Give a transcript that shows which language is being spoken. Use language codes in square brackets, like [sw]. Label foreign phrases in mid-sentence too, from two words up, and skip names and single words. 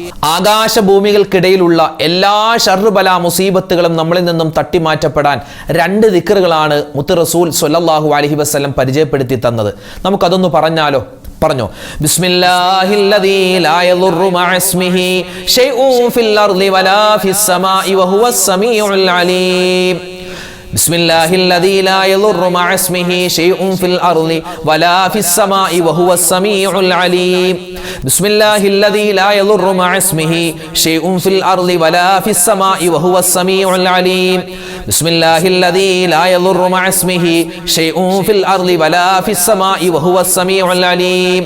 [ml] ആകാശഭൂമികൾക്കിടയിലുള്ള എല്ലാ ഷർറുബല മുസീബത്തുകളും നമ്മളിൽ നിന്നും തട്ടിമാറ്റപ്പെടാൻ രണ്ട് ദിക്റുകളാണ് മുത്ത് റസൂൽ [ar] صلى الله عليه وسلم [ml] പരിചയപ്പെടുത്തി തന്നത്. നമുക്കതൊന്ന് പറഞ്ഞാലോ? പറഞ്ഞോ. [ar] بسم الله الذي لا يضر مع اسمه شيء في الأرض ولا في السماء وهو السميع العليم. بسم الله الذي لا يضر مع اسمه شيء في الأرض ولا في السماء وهو السميع العليم. بسم الله الذي لا يضر مع اسمه شيء في الأرض ولا في السماء وهو السميع العليم. بسم الله الذي لا يضر مع اسمه شيء في الأرض ولا في السماء وهو السميع العليم.